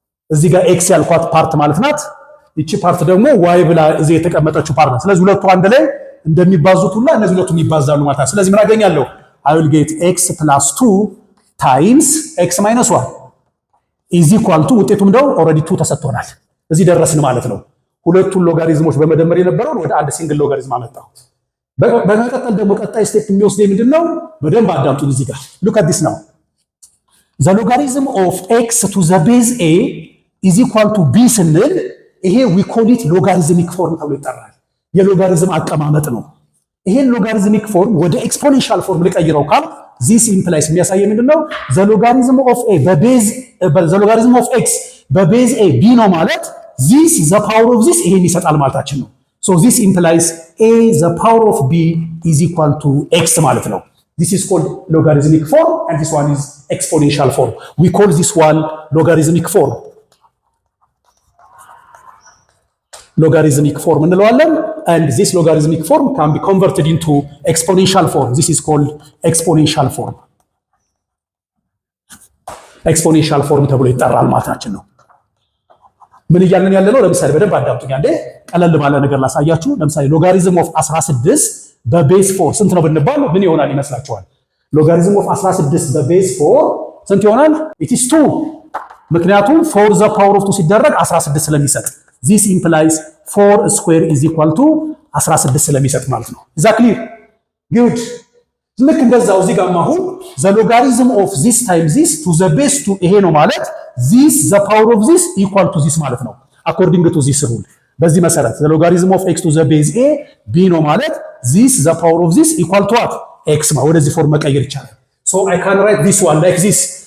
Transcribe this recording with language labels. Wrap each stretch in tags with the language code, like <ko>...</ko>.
<am>እዚህ ጋር ኤክስ ያልኳት ፓርት ማለት ናት። ይቺ ፓርት ደግሞ ዋይ ብላ እዚህ የተቀመጠችው ፓርት ናት። ስለዚህ ሁለቱ አንድ ላይ እንደሚባዙት ሁላ እነዚህ ሁለቱም ይባዛሉ ማለት ነው። ስለዚህ ምን አገኛለሁ?</am> <en>I will get x plus 2 times x minus 1 is equal to</en> <am>ውጤቱም እንደው ኦልሬዲ 2 ተሰጥቶናል። እዚህ ደረስን ማለት ነው። ሁለቱን ሎጋሪዝሞች በመደመር የነበረውን ወደ አንድ ሲንግል ሎጋሪዝም አመጣሁት። በመቀጠል ደግሞ ቀጣይ ስቴፕ የሚወስደው ምንድነው? በደንብ አዳምጡን። እዚህ ጋር</am> <en>look at this now the logarithm of x to the base a is equal to b</en> <am>ስንል ይሄ</am> <en>we call it logarithmic form</en> <am>ተብሎ ይጠራል። የሎጋሪዝም አቀማመጥ ነው። ይሄን ሎጋሪዝሚክ ፎርም ወደ ኤክስፖኔንሻል ፎርም ልቀይረው ካል</am> <en>this implies</en> <am>የሚያሳየው ምንድነው?</am> <en>the logarithm of a በቤዝ the logarithm of x በቤዝ a b ነው ማለት this the power of this ይሄን ይሰጣል ማለታችን ነው። so this implies a the power of b is equal to x</en> <am>ማለት ነው።</am> <en>this is called logarithmic form and this one is exponential form. we call this one logarithmic form. logarithmic form</en> <am>እንለዋለን</am> <en>and this logarithmic form can be converted into exponential form. This is called exponential form.</en> <am>exponential form ተብሎ ይጠራል ማለታችን ነው። ምን እያልን ያለ ነው? ለምሳሌ በደንብ አዳምጡኝ አንዴ ቀለል ባለ ነገር ላሳያችሁ። ለምሳሌ logarithm of 16 በቤዝ 4 ስንት ነው ብንባል ምን ይሆናል ይመስላችኋል? logarithm of 16 በቤዝ 4 ስንት ይሆናል?</am> <en>it is 2</en> <am>ምክንያቱም 4 the power of 2 ሲደረግ 16 ስለሚሰጥ</am> <en>this implies 4 square is equal to 16</en> <am>ስለሚሰጥ ማለት ነው።</am> <en>is that clear? good</en> <am>ልክ እንደዛው እዚህ ጋር አሁን</am> <en>the logarithm of this times this to the base 2</en> <am>ይሄ ነው ማለት</am> <en>this the power of this equal to this ማለት ነው according to this rule።</en> <am>በዚህ መሰረት</am> <en>the logarithm of x to the base a b ነው ማለት this the power of this equal to what x</en> <am>ማለት ወደዚህ ፎርም መቀየር ይቻላል።</am> <en>so I can write this one like this</en>